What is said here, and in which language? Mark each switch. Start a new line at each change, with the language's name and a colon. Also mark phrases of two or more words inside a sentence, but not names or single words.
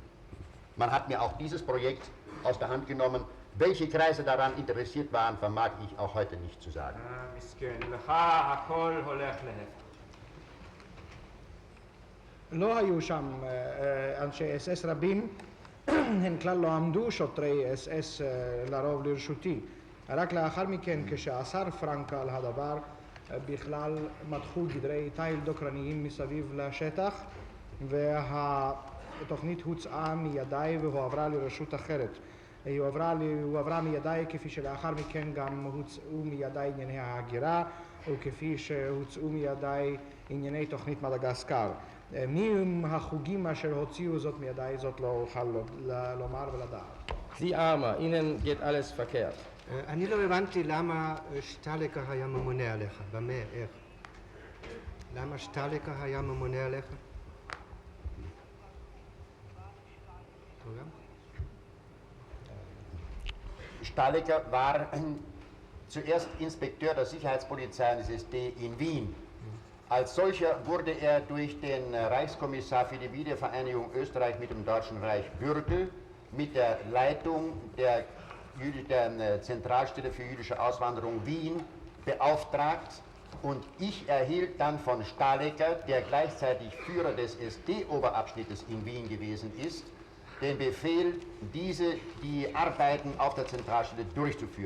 German: Man hat mir auch dieses Projekt aus der Hand genommen. Welche Kreise daran interessiert waren, vermag ich auch heute nicht zu sagen.
Hebrew: לא היו שם אנשי אס-אס רבים, הם כלל לא עמדו שוטרי אס-אס לרוב לרשותי. רק לאחר מכן, כשאסר פרנק על הדבר, בכלל מתחו גדרי תיל דוקרניים מסביב לשטח, והתוכנית הוצאה מידיי והועברה לרשות אחרת. היא הועברה מידיי כפי שלאחר מכן גם הוצאו מידיי ענייני ההגירה, וכפי שהוצאו מידיי ענייני תוכנית מדגסקר. מי הם החוגים אשר הוציאו זאת מידיי, זאת לא אוכל לומר ולדעת.
German: Sie Armer, Ihnen geht alles verkehrt.
Hebrew: אני לא הבנתי למה שטלקר היה ממונה עליך, במה, איך? למה שטלקר היה ממונה עליך?
German: Stahlecker war zuerst Inspekteur der Sicherheitspolizei des SD in Wien. Als solcher wurde er durch den Reichskommissar für die Wiedervereinigung Österreich mit dem Deutschen Reich Bürgel mit der Leitung der Zentralstelle für jüdische Auswanderung Wien beauftragt und ich erhielt dann von Stahlecker, der gleichzeitig Führer des SD-Oberabschnittes in Wien gewesen ist, den Befehl, die Arbeiten auf der Zentralstelle durchzuführen.